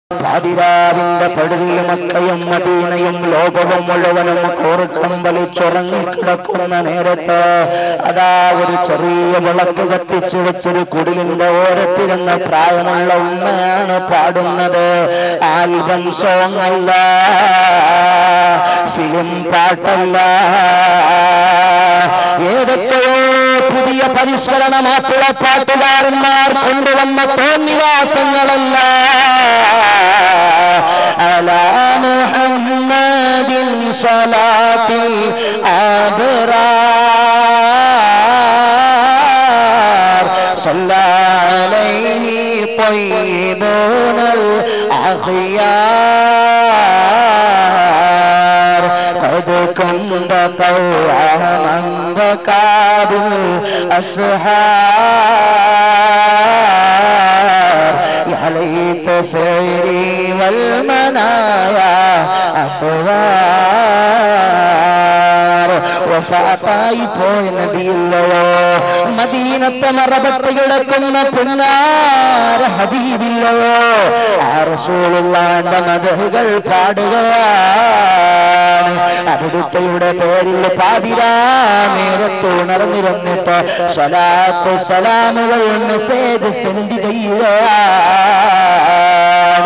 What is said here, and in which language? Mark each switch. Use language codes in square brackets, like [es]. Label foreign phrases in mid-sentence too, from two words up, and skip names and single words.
[ml] പാതിരാവിന്റെ പടുതിയിൽ മക്കയും മദീനയും ലോകവും മുഴുവനും കോർക്കം വലിച്ചുറങ്ങിക്കിടക്കുന്ന നേരത്ത് അതാ ഒരു ചെറിയ വിളക്ക് കത്തിച്ചു വെച്ചൊരു കുടിലിന്റെ ഓരത്തിരുന്ന പ്രായമുള്ള ഉമ്മയാണ് പാടുന്നത്. [en] album song [ml] അല്ല, ഫിലിം പാട്ടല്ല, ഏതൊക്കെയോ പുതിയ പരിഷ്കരണ മാപ്പിളപ്പാട്ടുകാരന്മാർ കൊണ്ടുവന്ന തോന്നിവാസങ്ങളല്ല. [ar] على محمد صلاة الأبرار صلى عليه طيبون الأخيار قد كنت طوعا من بكى بالأسحار يا ليت سيري والمنايا أطوار وفاطاي [ml] പോയ നബിയല്ലോ, മദീനത്തെ മറപട്ട് കിടക്കുന്ന പുന്നാര ഹബീബില്ലയോ, ആ റസൂലുള്ളാഹിന്റെ മദ്ഹുകൾ പാടുകയാണ്. അവിടുത്തെ പേരിൽ പാതിരാ നേരത്ത് ഉണർന്നിരുന്നിട്ട് സ്വലാത്ത് സലാമുകൾ [en] message send [ml] ചെയ്യുകയാണ്.